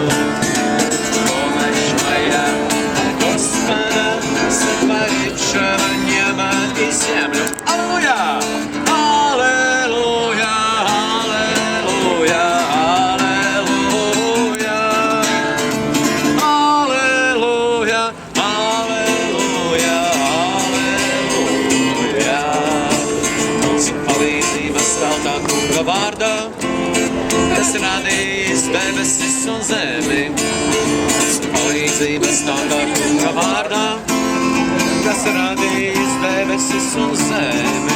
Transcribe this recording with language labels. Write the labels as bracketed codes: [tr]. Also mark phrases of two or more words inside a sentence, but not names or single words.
[ru] Помощь моя от Господа, сотворившего небо и землю. Аллилуйя! Аллилуйя! Аллилуйя! Аллилуйя! Аллилуйя! Аллилуйя! Аллилуйя! [lv] Palīdzība stāv tā kunga vārdā, kas radījis debesis un zemi. Palīdzība stāv tā kunga vārdā, kas radījis debesis un zemi.